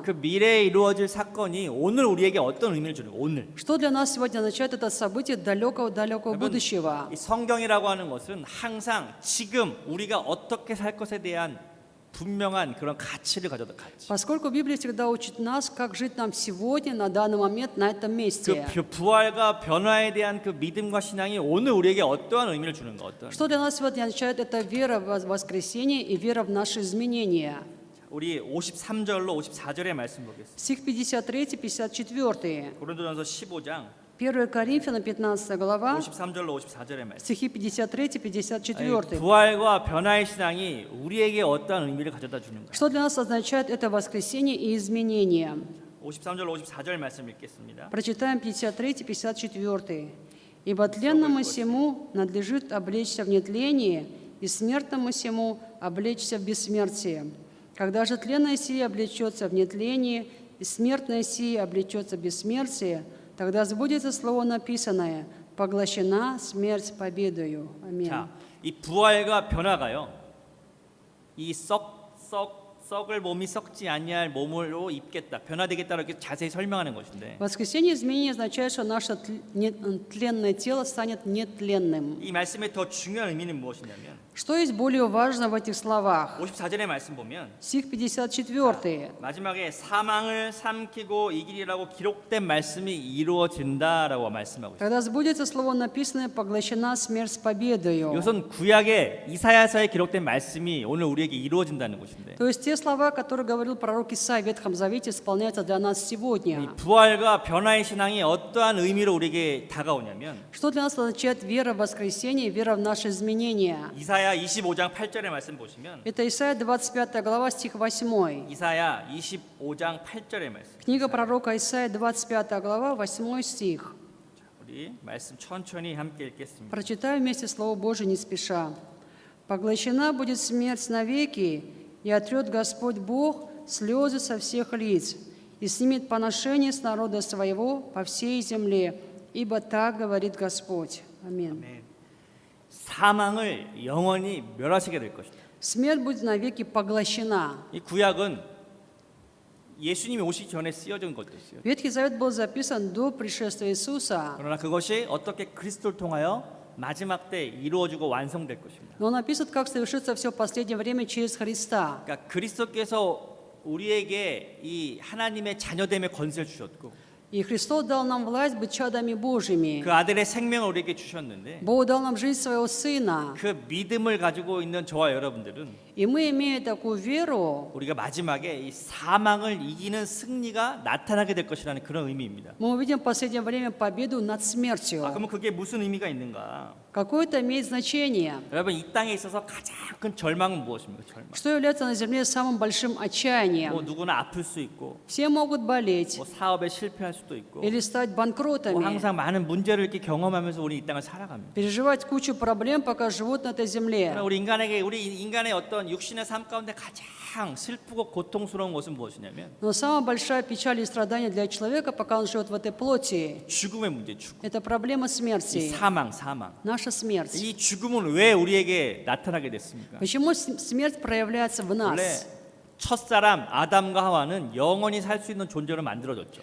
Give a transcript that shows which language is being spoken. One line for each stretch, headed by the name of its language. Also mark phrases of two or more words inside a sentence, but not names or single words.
Korean: 그 미래에 이루어질 사건이 오늘 우리에게 어떤 의미를 주는 거예요. 오늘.
Russian: Что для нас сегодня означает это событие далекого-далекого будущего?
Korean: 이 성경이라고 하는 것은 항상 지금 우리가 어떻게 살 것에 대한 분명한 그런 가치를 가져다 가치.
Russian: Поскольку Библия всегда учит нас, как жить нам сегодня, на данный момент, на этом месте.
Korean: 그 부활과 변화에 대한 그 믿음과 신앙이 오늘 우리에게 어떠한 의미를 주는가 어떤.
Russian: Что для нас сегодня означает это вера в воскресение и вера в наши изменения?
Korean: 우리 53절로 54절의 말씀 보겠습니다.
Russian: Стих 53, 54.
Korean: 고린도전서 15장
Russian: 1 Коринфянам 15 глава,
Korean: 53절로 54절의 말씀.
Russian: стихи 53,
Korean: 아니,
Russian: 54.
Korean: 부활과 변화의 신앙이 우리에게 어떠한 의미를 가져다 주는가.
Russian: Что для нас означает это воскресение и изменение?
Korean: 53절 54절 말씀 읽겠습니다.
Russian: Прочитаем 53, 54. «Ибо тленному сему надлежит облечься в нетление, и смертному сему облечься в бессмертие. Когда же тленное сие облечется в нетление, и смертное сие облечется в бессмертие, тогда сбудется слово написанное: поглощена смерть победою». Аминь.
Korean: 자, 이 부활과 변화가요. 이 썩을 몸이 썩지 아니할 몸으로 입겠다. 변화되겠다 이렇게 자세히 설명하는 것인데.
Russian: Воскресение изменения означает, что наше тленное тело станет нетленным.
Korean: 이 말씀의 더 중요한 의미는 무엇이냐면
Russian: Что есть более важно в этих словах?
Korean: 54절의 말씀 보면
Russian: Стих 54.
Korean: 마지막에 사망을 삼키고 이기리라고 기록된 말씀이 이루어진다라고 말씀하고 있어요.
Russian: Когда сбудется слово написанное: поглощена смерть с победою.
Korean: 이것은 구약의 이사야서에 기록된 말씀이 오늘 우리에게 이루어진다는 것인데.
Russian: То есть те слова, которые говорил пророк Исаия в Ветхом Завете, исполняются для нас
Korean: 이
Russian: сегодня.
Korean: 부활과 변화의 신앙이 어떠한 의미로 우리에게 다가오냐면
Russian: Что для нас означает вера в воскресение, вера в наши изменения?
Korean: 이사야 25장 8절의 말씀 보시면
Russian: Это Исаия 25 глава, стих 8.
Korean: 이사야 25장 8절의 말씀.
Russian: Книга пророка Исаия 25 глава, 8 стих.
Korean: 우리 말씀 천천히 함께 읽겠습니다.
Russian: Прочитаю вместе Слово Божие не спеша. «Поглощена будет смерть навеки, и отрет Господь Бог слезы со всех лиц, и снимет поношение с народа своего по всей земле, ибо так говорит Господь». Аминь.
Korean: 네. 사망을 영원히 멸하시게 될 것이다.
Russian: Смерть будет навеки поглощена.
Korean: 이 구약은 예수님이 오시기 전에 쓰여진 것이었어요.
Russian: Ветхий Завет был записан до пришествия Иисуса,
Korean: 그러나 그것이 어떻게 그리스도를 통하여 마지막 때 이루어지고 완성될 것입니다.
Russian: но он описывает, как совершится все в последнее время через Христа.
Korean: 그러니까 그리스도께서 우리에게 이 하나님의 자녀됨의 권세를 주셨고
Russian: И Христос дал нам власть быть чадами Божьими.
Korean: 그 아들의 생명을 우리에게 주셨는데
Russian: Бог дал нам жизнь своего Сына.
Korean: 그 믿음을 가지고 있는 저와 여러분들은
Russian: И мы, имея такую веру,
Korean: 우리가 마지막에 이 사망을 이기는 승리가 나타나게 될 것이라는 그런 의미입니다.
Russian: мы увидим в последнее время победу над смертью.
Korean: 그러면 그게 무슨 의미가 있는가?
Russian: Какое это имеет значение?
Korean: 여러분 이 땅에 있어서 가장 큰 절망은 무엇입니까? 절망.
Russian: Что является на земле самым большим
Korean: 뭐
Russian: отчаянием?
Korean: 누구나 아플 수 있고
Russian: Все могут болеть
Korean: 뭐 사업에 실패할 수도 있고
Russian: или стать
Korean: 뭐
Russian: банкротами,
Korean: 항상 많은 문제를 이렇게 경험하면서 우리 이 땅을 살아갑니다.
Russian: переживать кучу проблем, пока живут на этой земле.
Korean: 그러나 우리 인간의 어떤 육신의 삶 가운데 가장 슬프고 고통스러운 것은 무엇이냐면
Russian: Но самая большая печаль и страдание для человека, пока он живет в этой плоти,
Korean: 죽음의 문제, 죽음.
Russian: это проблема
Korean: 이
Russian: смерти,
Korean: 사망.
Russian: наша смерть.
Korean: 이 죽음은 왜 우리에게 나타나게 됐습니까?
Russian: Почему смерть проявляется в
Korean: 원래
Russian: нас?
Korean: 첫사람 아담과 하와는 영원히 살 수 있는 존재로 만들어졌죠.